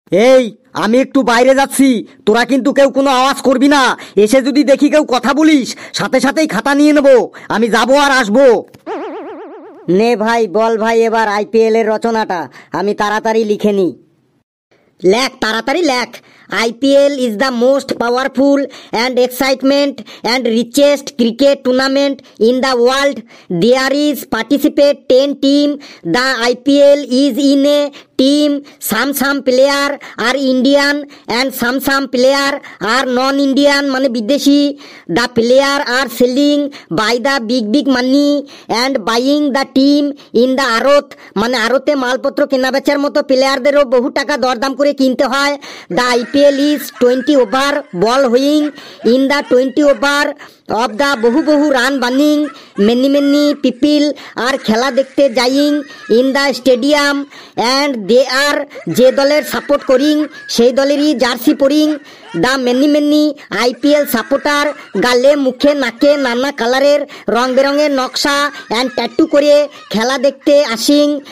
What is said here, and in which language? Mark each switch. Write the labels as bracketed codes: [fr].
[bn] এই আমি একটু বাইরে যাচ্ছি, তোরা কিন্তু কেউ কোনো আওয়াজ করবি না। এসে যদি দেখি কেউ কথা বলিস, সাথে সাথেই খাতা নিয়ে নেব, আমি যাবো আর আসবো। নে ভাই বল ভাই এবার আইপিএল এর রচনাটা, আমি তাড়াতাড়ি লিখে নিই। লেখ তাড়াতাড়ি লেখ। [en] IPL is the most powerful and excitement and richest cricket tournament in the world. There is participate 10 team. The IPL is in a team. Some player are Indian and some player are non-Indian, [bn] মানে বিদেশি। [en] The player are selling by the big money and buying the team in the আড়ত, [bn] মানে আড়তে মালপত্র কেনা বেচার মতো প্লেয়ারদেরও বহু টাকা দরদাম করে কিনতে হয়। [en] The IPL is 20 over ball hoeing. In the 20 over of the [bn] বহু run burning, [en] many people are [bn] খেলা দেখতে যাইং [en] in the stadium and they are [bn] যে দলের সাপোর্ট করিং সেই দলেরই jersey পরিং। [en] the many [bn] IPL supporter গালে মুখে নাকে নানা কালারের রং বেরঙের নকশা অ্যান্ড ট্যাটু করে খেলা দেখতে আসিং।